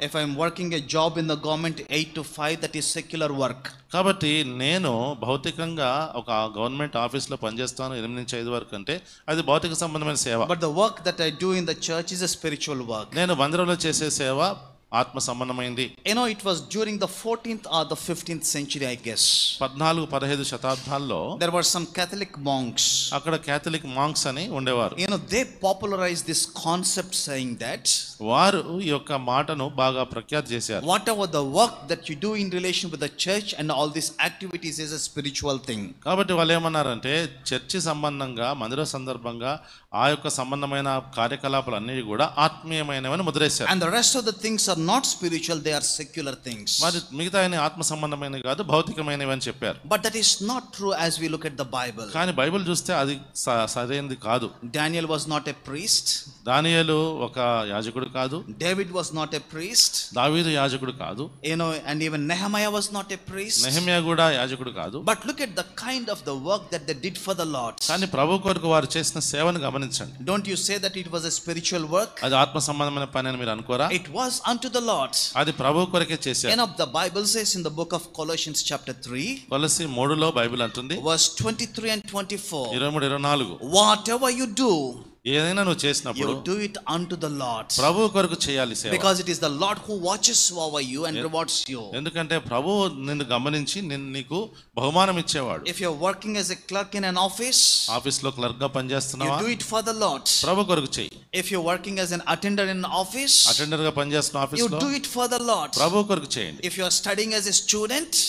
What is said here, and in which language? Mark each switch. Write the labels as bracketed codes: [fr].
[en] If I am working a job in the government 8 to 5, that is secular work. [te] కాబట్టి నేను భౌతికంగా ఒక government ఆఫీస్లో పనిచేస్తాను 8 నుంచి 5 వరకు అంటే అది భౌతిక సంబంధమైన సేవ. [en] But the work that I do in the church is a spiritual work. [te] నేను మందిరంలో చేసే సేవ ఆత్మ సంబంధమైంది. [en] It was during the 14th or the 15th century, I guess. [te] 14-15 శతాబ్దాల్లో [en] there were some Catholic monks. [te] అక్కడ క్యాథలిక్ మాంక్స్ అని ఉండేవారు. [en] They popularized this concept saying that [te] వారు ఈ యొక్క మాటను బాగా ప్రఖ్యాతి చేశారు. [en] whatever the work that you do in relation with the church and all these activities is a spiritual thing. [te] కాబట్టి వాళ్ళు ఏమన్నారంటే చర్చి సంబంధంగా మందిర సందర్భంగా ఆ యొక్క సంబంధమైన కార్యకలాపాలు అన్నీ కూడా ఆత్మీయమైనవని ముద్రేశారు. [en] And the rest of the things are not spiritual, they are secular things. [te] మరి మిగతా ఆత్మ సంబంధమైనవి కాదు భౌతికమైనవి అని చెప్పారు. [en] But that is not true as we look at the Bible. [te] కానీ బైబిల్ చూస్తే అది సరైనది కాదు. [en] Daniel was not a priest. [te] దానియేలు ఒక యాజకుడు కాదు. [en] David was not a priest. [te] దావీదు యాజకుడు కాదు. [en] And even Nehemiah was not a priest. [te] Nehemiah కూడా యాజకుడు కాదు. [en] But look at the kind of the work that they did for the Lord. [te] కానీ ప్రభు కొరకు వారు చేసిన సేవను గమనించండి. [en] Don't you say that it was a spiritual work? [te] అది ఆత్మ సంబంధమైన పని అని మీరు అనుకోరా? [en] It was unto the Lord. [te] అది ప్రభు కొరకే చేశారు. [en] The Bible says in the book of Colossians chapter 3, [te] కొలస్సీ 3లో Bible అంటుంది [en] verse 23 and 24, [te] 23-24, [en] whatever you do, [te] ఏదైనా నువ్వు చేసినప్పుడు [en] you do it unto the Lord. [te] ప్రభు కొరకు చేయాలి సేవ. [en] Because it is the Lord who watches over you and rewards you. [te] ఎందుకంటే ప్రభు నిన్ను గమనించి నీకు బహుమానం ఇచ్చేవాడు. [en] If you are working as a clerk in an office, [te] ఆఫీస్లో క్లర్క్ గా పనిచేస్తున్నావా? [en] you do it for the Lord. [te] ప్రభు కొరకు చేయి. [en] If you are working as an attendant in an office, [te] attender గా పనిచేస్తున్న [en] you [te] ఆఫీస్లో [en] do it for the Lord. [te] ప్రభు కొరకు చేయండి. [en] If you are studying as a student,